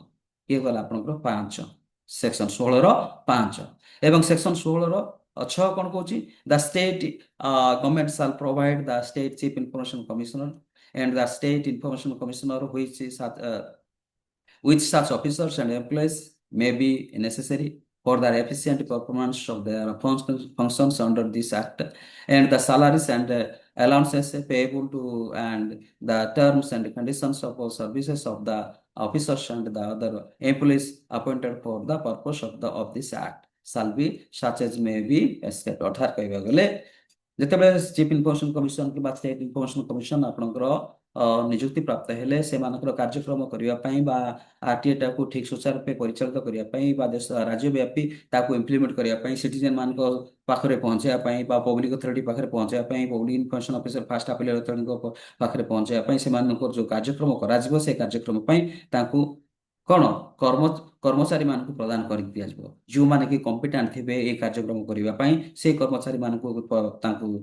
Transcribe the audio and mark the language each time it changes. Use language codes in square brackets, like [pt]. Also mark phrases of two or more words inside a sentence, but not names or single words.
[or] ଇଏ ଗଲା ଆପଣଙ୍କର 5 ସେକ୍ସନ 16ର 5 ଏବଂ ସେକ୍ସନ 16ର 6 କଣ କହୁଛି [en] the state government shall provide the state chief information commissioner and the state information commissioner which is which such officers and employees may be necessary for the efficient performance of their functions under this act and the salaries and allowances payable to and the terms and conditions of all services of the officers and the other employees appointed for the purpose of this act shall be such as may be escaped। [or] ଅର୍ଥାତ୍ କହିବାକୁ ଗଲେ ଯେତେବେଳେ ଚିଫ ଇନଫର୍ମେସନ କମିଶନ କିମ୍ବା ଷ୍ଟେଟ ଇନଫର୍ମେସନ କମିଶନ ଆପଣଙ୍କର ନିଯୁକ୍ତି ପ୍ରାପ୍ତ ହେଲେ ସେମାନଙ୍କର କାର୍ଯ୍ୟକ୍ରମ କରିବା ପାଇଁ ବା ଆରଟିଆଇଟାକୁ ଠିକ ସୁଚାରୁ ରୂପେ ପରିଚାଳିତ କରିବା ପାଇଁ ବା ଦେଶ ରାଜ୍ୟବ୍ୟାପୀ ତାକୁ ଇମ୍ପ୍ଲିମେଣ୍ଟ କରିବା ପାଇଁ ସିଟିଜେନ ମାନଙ୍କ ପାଖରେ ପହଞ୍ଚାଇବା ପାଇଁ ବା [en] public authority [or] ପାଖରେ ପହଞ୍ଚାଇବା ପାଇଁ [en] public information officer first appellate authority's [or] ପାଖରେ ପହଞ୍ଚାଇବା ପାଇଁ ସେମାନଙ୍କର ଯୋଉ କାର୍ଯ୍ୟକ୍ରମ କରାଯିବ ସେ କାର୍ଯ୍ୟକ୍ରମ ପାଇଁ ତାଙ୍କୁ କଣ କର୍ମଚାରୀ ମାନଙ୍କୁ ପ୍ରଦାନ କରି ଦିଆଯିବ ଯେଉଁମାନେ କି କମ୍ପିଟାଣ୍ଟ ଥିବେ এই କାର୍ଯ୍ୟକ୍ରମ କରିବା ପାଇଁ ସେ କର୍ମଚାରୀ ମାନଙ୍କୁ ତାଙ୍କୁ